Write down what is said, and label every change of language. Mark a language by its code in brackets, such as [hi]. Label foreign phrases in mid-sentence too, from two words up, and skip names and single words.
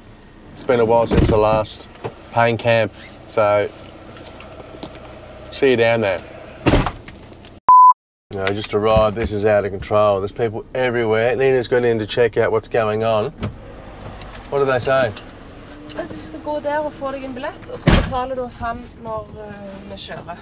[en] It's been a while since the last paying camp, so See you down there. No, just arrived. This is out of control. There's people everywhere. Nina's gone in to check out what's going on. What do they say? [no] Du skal gå der og få deg en billett, og så betaler du hos han når vi kjører.